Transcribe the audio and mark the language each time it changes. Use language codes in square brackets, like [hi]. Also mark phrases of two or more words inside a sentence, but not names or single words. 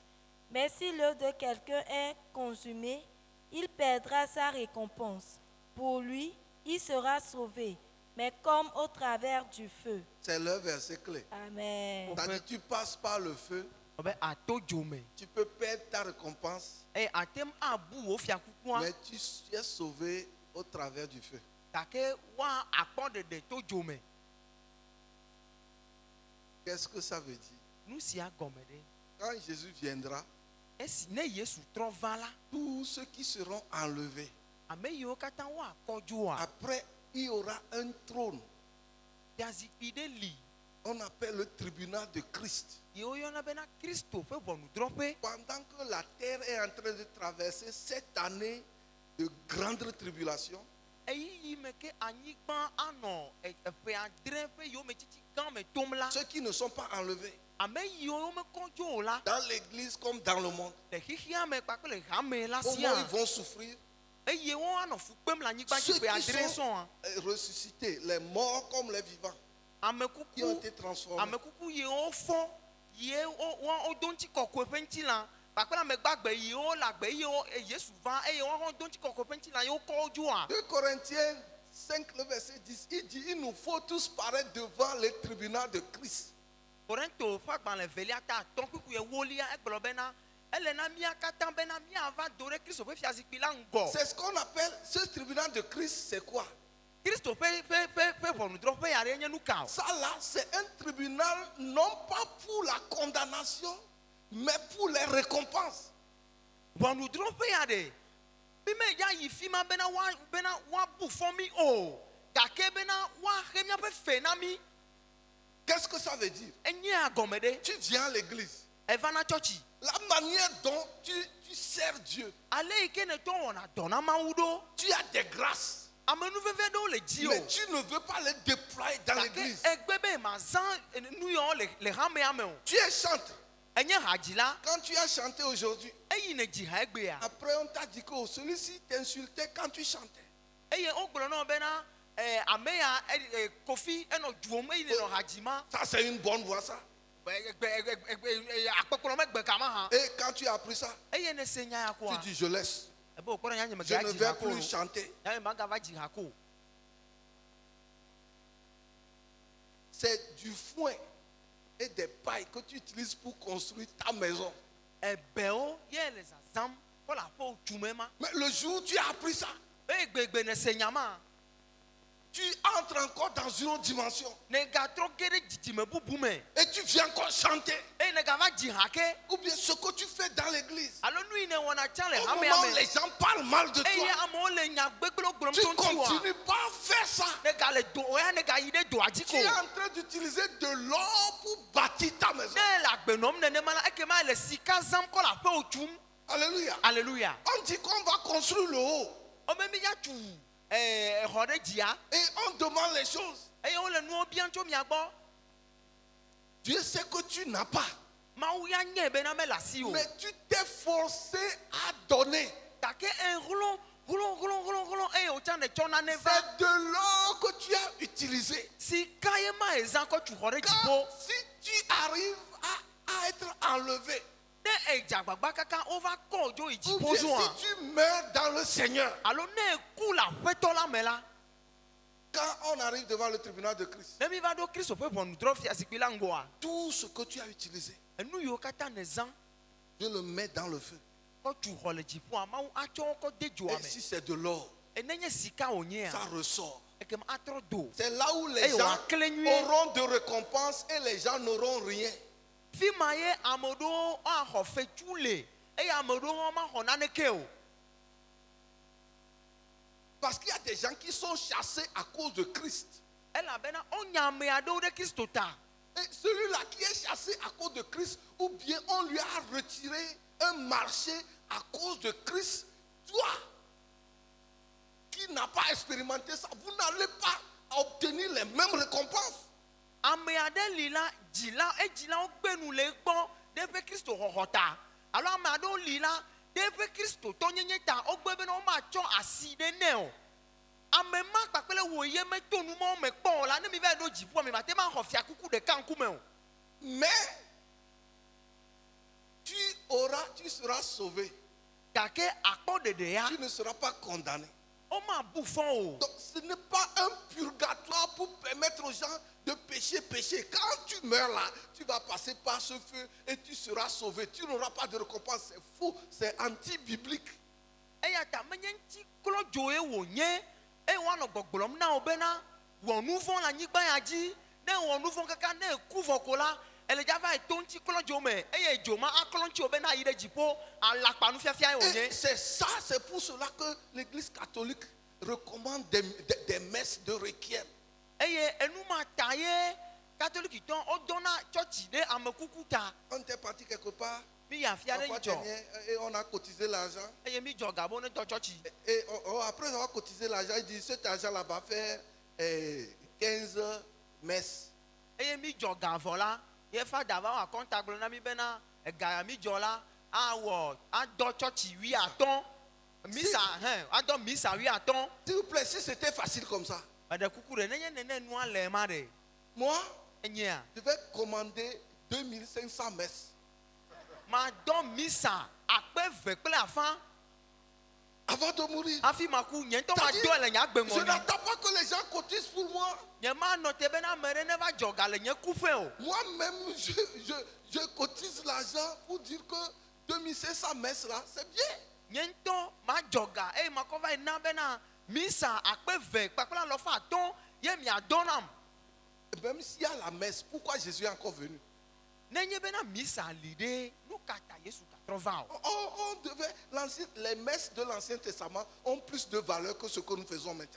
[fr] Mais si l'œuvre de quelqu'un est consumée, il perdra sa récompense. Pour lui, il sera sauvé, mais comme au travers du feu. C'est le verset clé. Amen. C'est-à-dire, tu passes par le feu, [ee] Obe ato dzome. [fr] tu peux perdre ta récompense, [ee] Atem abu wo fia kukua. [fr] mais tu es sauvé au travers du feu. [ee] Gake wa akpɔ ɖeɖe to dzome. [fr] Qu'est-ce que ça veut dire? [ee] Nu sia gɔme ɖe. [fr] Quand Jésus viendra, [ee] Esi ne Yesu trɔ va la, [fr] tous ceux qui seront enlevés, [ee] ame yiwo katã wo akɔ dzoa, [fr] après, il y aura un trône. [ee] fiazikpui ɖe li. [fr] On appelle le tribunal de Christ. [ee] Yewo yɔna bena Kristo ƒe ʋɔnudrɔ̃ƒe. [fr] Pendant que la terre est en train de traverser cette année de grande tribulation, [ee] Eyiyi me ke anyigba anɔ eƒe adre ƒe yometsitsi gã me tom la, [fr] ceux qui ne sont pas enlevés, [ee] ame yiwo mekɔ dzo o la, [fr] dans l'église comme dans le monde, [ee] le xixia me kpakple le hame la [fr] au moins [ee] sia, [fr] ils vont souffrir. [ee] eye wo anɔ fu kpem le anyigba [fr] Ceux [ee] dzi ƒe [fr] qui [ee] adre [fr] sont [ee] sɔ̃a. [fr] ressuscités, les morts comme les vivants, [ee] Ame [fr] qui ont [ee] kuku, [fr] été transformés. [ee] ame kuku yiwo fɔ, yiwo do ŋuti kɔkɔe ƒe ŋutilã, kpakple ame gbagbe yiwo le agbe eye Yesu va eye woawo do ŋuti kɔkɔe ƒe ŋutilã yewo kɔ wo dzoa. [fr] 2 Corinthiens 5, le verset 10, il dit, il nous faut tous paraître devant le tribunal de Christ. [ee] Korinto ƒe agbalẽ velia ta atɔ̃ kuku ewolia egblɔ bena ele na mía katã bena míava do ɖe Kristo ƒe fiazikpui la ŋgɔ. [fr] C'est ce qu'on appelle, ce tribunal de Christ, c'est quoi? [ee] Kristo ƒe ʋɔnudrɔ̃ƒe ya ɖe nye nu ka o. [fr] Ça là, c'est un tribunal non pas pour la condamnation, mais pour les récompenses. [ee] Ʋɔnudrɔ̃ƒe ya ɖe mi me ya yi fi ma bena woabu fɔ mi o, gake bena woaxe míaƒe fe na mi. [fr] Qu'est-ce que ça veut dire? [ee] Enye agɔme ɖe. [fr] Tu viens à l'église. [ee] Eva na tsɔtsi. [fr] La manière dont tu sers Dieu, [ee] Ale yi ke netɔ wɔna dɔ na Mawu ɖo. [fr] tu as des grâces, [ee] Amenuveve ɖewo le dzi [fr] mais [ee] o. [fr] tu ne veux pas les déployer dans [ee] Gake [fr] l'église. [ee] egbe be mazã nu yawo le hamea me o. [fr] Tu es chanteur. [ee] Enye hadzila. [fr] Quand tu as chanté aujourd'hui, [ee] Eyi ne dzi ha egbea. [fr] après on t'a dit que oh, celui-ci t'insultait quand tu chantais. [ee] Eye wogblɔ na wo bena ame ya Kofi enɔ dzuom eye nenɔ ha dzima. [fr] Ça, c'est une bonne voix, ça. [ee] Akpekplɔ megbe kama hã. [fr] Et quand tu as appris ça, [ee] Eye ne se nya ya [fr] tu [ee] koa. [fr] dis je laisse. [ee] Ebe wokpɔ na nya nye [fr] Je [ee] mega [fr] ne [ee] dzi [fr] vais [ee] ha ko. [fr] plus chanter. [ee] Nya magava dzi ha ko. [fr] C'est du foin et des pailles que tu utilises pour construire ta maison. [ee] Ebewo ye le zazãm kɔ le aƒewo tume ma. [fr] Mais le jour où tu as appris ça, [ee] Eye gbegbe ne se nya ma. [fr] tu entres encore dans une autre dimension. [ee] Ne gatrɔ ge ɖe dzidzime bubu me. [fr] Et tu viens encore chanter. [ee] Eye ne gava dzi ha ke. [fr] Ou bien ce que tu fais dans l'église. [ee] Alo nu yi ne wɔna tsã le [fr] Au [ee] hamea [fr] moment où [ee] me. [fr] les gens parlent mal de [ee] Eye [fr] toi, [ee] amewo le nya gbegblẽ gblɔm [fr] tu [ee] tso ŋutiwòa. [fr] continues pas à faire ça. [ee] Ne gale do oya ne gayi ɖe doa dzi [fr] Tu es [ee] ko. [fr] en train d'utiliser de l'or pour bâtir ta maison. [ee] Ne le agbe nɔm nenema la ekema le sika zãm kɔ le aƒewo tum. [fr] Alléluia. Alléluia. On dit qu'on va construire le haut. [ee] Ome mi ya tu exɔ ɖe dzia. [fr] Et on demande les choses. [ee] Eye wole nuwo biam tso mia gbɔ. [fr] Dieu sait que tu n'as pas. [ee] Mawu ya nye bena mele asi o. [fr] Mais tu t'es forcé à donner. [ee] Gake hlɔ̃ eye wotsã ne tsɔ nane va. [fr] C'est de l'or que tu as utilisé. [ee] Sika ye ma ezã kɔ tu xɔ ɖe [fr] Car [ee] dziƒo. [fr] si tu arrives à être enlevé, [ee] Ne edze agbagba kaka wova kɔ dzo yi [fr] ou [ee] dziƒo [fr] bien [ee] zɔa. [fr] si tu meurs dans le Seigneur, [ee] Alo ne eku le aƒetɔ la me la. [fr] quand on arrive devant le tribunal de Christ, [ee] Ne mi va ɖo Kristo ƒe ʋɔnudrɔ̃fia zikpui la ŋgɔa. [fr] tout ce que tu as utilisé, [ee] Enu yiwo katã ne zã [fr] Dieu le met dans le feu. [ee] kɔ tu xɔ le dziƒoa Mawu atsɔ wo kɔ de dzoa [fr] Et [ee] me. [fr] si c'est de l'or, [ee] Nenye sika wònyea. [fr] ça ressort. [ee] Ekema atrɔ do. [fr] C'est là où les [ee] Eye [fr] gens [ee] wòakle nyuie. [fr] auront de récompenses et les gens n'auront rien. [ee] Fi ma ye ame ɖewo axɔ fetu le eye ame ɖewo maxɔ naneke o. [fr] Parce qu'il y a des gens qui sont chassés à cause de Christ. [ee] Elabena wonya ame aɖewo ɖe Kristo ta. [fr] Et celui-là qui est chassé à cause de Christ, ou bien on lui a retiré un marché à cause de Christ, toi qui n'as pas expérimenté ça, vous n'allez pas obtenir les mêmes récompenses. [ee] ame aɖe li la edzilawo gbenu le egbɔ ɖe eƒe Kristo xɔxɔ ta alo ame aɖewo li la ɖe eƒe Kristo tɔnyenye ta wogbe bena womatsɔ asi ɖe nɛ o ame ma kpakple wo ye meto nu mawo me kpɔ o la ne mi va ɖo dziƒoa mi mate ma xɔ fiakuku ɖeka ŋkume o [fr] Mais tu seras sauvé. [ee] gake akpɔ ɖeɖe ya [fr] Tu ne seras pas condamné. [ee] womabu fɔ o [fr] Donc ce n'est pas un purgatoire pour permettre aux gens de pécher. Quand tu meurs là, tu vas passer par ce feu et tu seras sauvé. Tu n'auras pas de récompense. C'est fou, c'est anti-biblique. [ee] eya ta menye ŋtiklɔ dzoe wònye eye woanɔ gbɔgblɔm na wo bena wɔ nu vɔ̃ le anyigba ya dzi ne wɔ nu vɔ̃ kaka ne eku vɔ ko la ele dza va to ŋtiklɔ dzo me eye dzo ma aklɔ ŋtsi wo bena ayi ɖe dziƒo alakpa nufiafia ye [fr] Et [ee] wònye [fr] c'est ça, c'est pour cela que l'Église catholique recommande des messes de requiem. [ee] eye enu ma ta ye katolikitɔ wodɔna tsɔtsi ɖe amekuku ta [fr] On était parti quelque part, [ee] mi yi afia ɖe [fr] parfois [ee] yi dzɔ [fr] dernier, et on a cotisé l'argent. [ee] eye mi dzɔ gabo ne tɔ tsɔtsi [fr] Et après avoir cotisé l'argent, il dit cet argent-là va faire 15 messes. [ee] eye mi dzɔ gavɔ la ye fada va wɔ akɔnta gblɔ na mi bena ega ya mi dzɔ la adɔ tsɔtsi 8 misa adɔ misa 8 [fr] S'il vous plaît, si c'était facile comme ça, [ee] eɖe kuku ɖe nenye nene nua le ma ɖe [fr] moi, [ee] enyea [fr] je vais commander 2500 messes. [ee] madɔ misa akpe 2 kple afã [fr] Avant de mourir. [ee] hafi maku nye ŋutɔ [fr] C'est-à-dire, [ee] madɔe le nye [fr] je [ee] agbeŋɔni [fr] n'attends pas que les gens cotisent pour moi. [ee] nye manɔ te bena ame ɖe neva dzɔ ga le nye kuƒe o [fr] Moi-même, je cotise l'argent pour dire que 2500 messes là, c'est bien. [ee] nye ŋutɔ madzɔ ga eye makɔ va yi na bena misa akpe 2 kpakple alɔfa 5 ye miadɔ nam [fr] Et même s'il y a la messe, pourquoi Jésus est encore venu? [ee] nenye bena misa li ɖe nu ka ta Yesu gatrɔ va o [fr] On devait les messes de l'Ancien Testament ont plus de valeur que ce que nous faisons maintenant.